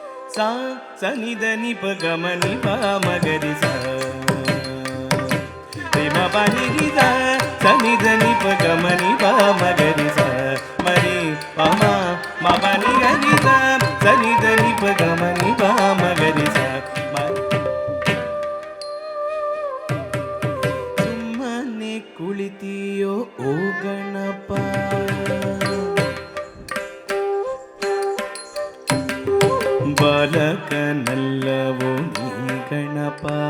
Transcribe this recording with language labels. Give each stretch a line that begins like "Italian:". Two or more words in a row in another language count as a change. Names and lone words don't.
Kannada: ಸಾ ಸನಿದ ನಿಪ ಗಮ ನಿಪ ಮಗರಿ ಸ ರಿಮ ಪನಿ ರಿದ ಸನಿದ ನಿಪ ಗಮ ನಿಪ ಮಗರಿ ಸ ಮರಿ ಪಮ ಮ ಪನಿ ಗರಿದ ಸನಿದ ನಿಪ ಗಮ ನಿಪ ಮಗರಿ ಸ ಸುಮ್ಮನೆ ಕುಳಿತಿಯೋ ಓ ಗಣಪ ಬಾಲಕನಲ್ಲವೋ ನೀ ಗಣಪ